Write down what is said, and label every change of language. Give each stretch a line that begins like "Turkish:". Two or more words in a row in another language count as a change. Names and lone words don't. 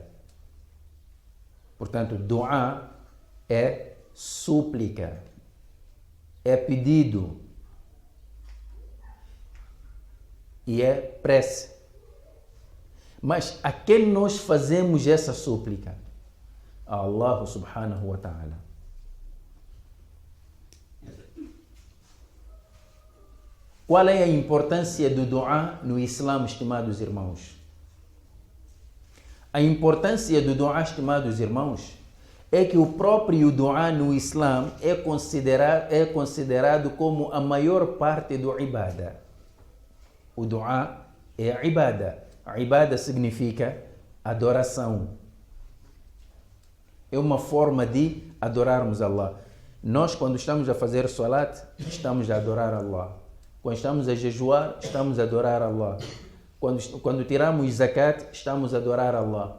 Portuguese: Portanto, dua é súplica, é pedido e é prece. Mas a quem nós fazemos essa súplica?
Arabic: A الله سبحانه وتعالى.
Portuguese: Qual é a importância do dua no Islã, estimados irmãos? A importância do dua, estimados irmãos, é que o próprio dua no Islã é considerado como a maior parte do ibada. O dua é a ibada. A ibada significa adoração. É uma forma de adorarmos Allah. Nós, quando estamos a fazer salat, estamos a adorar Allah. Quando estamos a jejuar, estamos a adorar Allah. Quando tiramos zakat, estamos a adorar Allah.